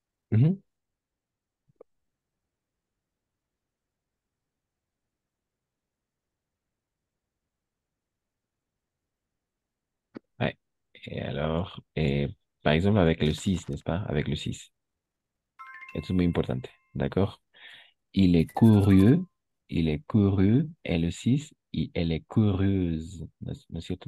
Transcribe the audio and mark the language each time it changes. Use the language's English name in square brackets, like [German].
[French] Mhm. Ouais. Et alors, par exemple, avec le 6, n'est-ce pas? Avec le 6. [Spanish] Esto es muy importante, d'accord? [French] Il est curieux, et le 6, y elle est curieuse, [Spanish] ¿no es cierto?